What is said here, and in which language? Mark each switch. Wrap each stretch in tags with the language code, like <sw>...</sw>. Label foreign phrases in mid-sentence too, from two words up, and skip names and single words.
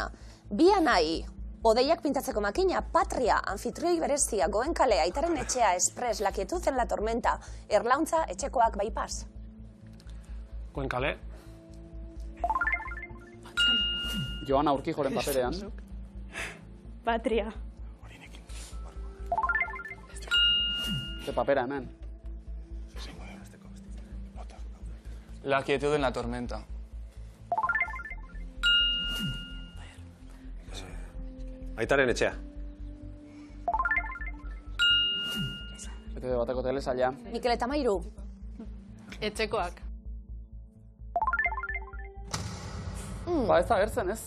<eu>Bia nahi, odeiak pintatzeko makina, Patria, Anfitrioi berezia, Goenkale, Aitaren etxea, Express, La Quietud en la Tormenta, Erlauntza, etxekoak bypass. Goenkale. Joana Urkijoren paperean. Patria. Ze papera hemen. La Quietud en la Tormenta. Aitaren etxea. Bete bateko telesaila. Mikel eta Mairu, Etxekoak. Ba, ez da agertzen, ez?</eu>